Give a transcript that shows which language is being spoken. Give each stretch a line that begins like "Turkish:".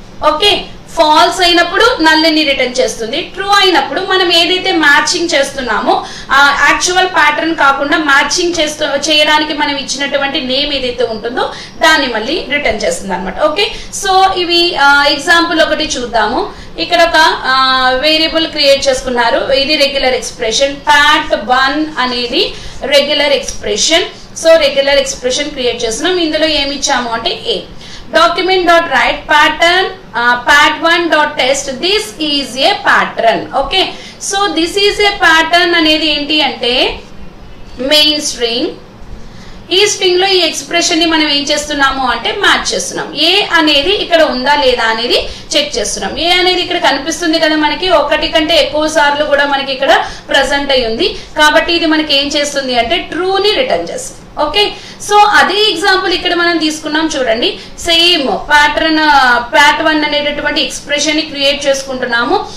Telugu: Okay, falls అయినప్పుడు null ని return చేస్తుంది, ట్రూ అయినప్పుడు మనం ఏదైతే మ్యాచింగ్ చేస్తున్నామో యాక్చువల్ ప్యాటర్న్ కాకుండా మ్యాచింగ్ చేయడానికి మనం ఇచ్చినటువంటి నేమ్ ఏదైతే ఉంటుందో దాన్ని మళ్ళీ రిటర్న్ చేస్తుంది అనమాట. ఓకే, సో ఇవి ఎగ్జాంపుల్ ఒకటి చూద్దాము. ఇక్కడ ఒక వేరియబుల్ క్రియేట్ చేసుకున్నారు, ఇది రెగ్యులర్ ఎక్స్ప్రెషన్, pat1 అనేది regular expression. So regular expression create చేస్తున్నాం. ఇందులో ఏమి ఇచ్చాము అంటే
English: ఏ document.write pattern pat1.test, this is a pattern. Okay, so this is a pattern
Telugu: అనేది ఏంటి అంటే మెయిన్ స్ట్రింగ్. ఈ స్ట్రింగ్ లో ఈ ఎక్స్ప్రెషన్ ని మనం ఏం చేస్తున్నాము అంటే మ్యాచ్ చేస్తున్నాం. ఏ అనేది ఇక్కడ ఉందా లేదా అనేది చెక్ చేస్తున్నాం. ఏ అనేది ఇక్కడ కనిపిస్తుంది కదా మనకి, ఒకటి కంటే ఎక్కువ సార్లు కూడా మనకి ఇక్కడ ప్రెసెంట్ అయి ఉంది. కాబట్టి ఇది మనకి ఏం చేస్తుంది అంటే ట్రూ ని రిటర్న్ చేస్తుంది. ఓకే, సో అదే ఎగ్జాంపుల్ ఇక్కడ మనం తీసుకున్నాం చూడండి, సేమ్ pat1 అనేటటువంటి ఎక్స్ప్రెషన్ ని క్రియేట్ చేసుకుంటున్నాము.